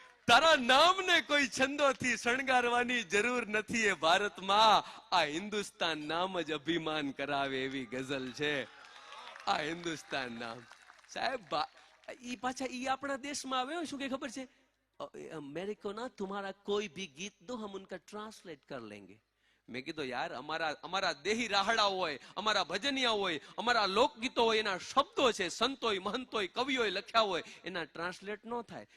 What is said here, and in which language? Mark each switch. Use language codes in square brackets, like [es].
[gu] તારા નામને કોઈ છંદોથી શણગારવાની જરૂર નથી. એ ભારતમાં આ હિન્દુસ્તાન નામ જ અભિમાન કરાવે એવી ગઝલ છે. આ હિન્દુસ્તાન નામ સાહેબ, ઈ પાછા ઈ આપણા દેશમાં આવ્યો. શું કે ખબર છે? [hi] मेरे को ना तुम्हारा कोई भी गीत दो, हम उनका ट्रांसलेट कर लेंगे. [gu] મેં કીધું યાર અમારા દેહી રાહડા હોય, અમારા ભજનિયા હોય, અમારા લોકગીતો હોય, એના શબ્દો છે, સંતોય મહંતોય કવિઓએ લખ્યા હોય, એના ટ્રાન્સલેટ ન થાય.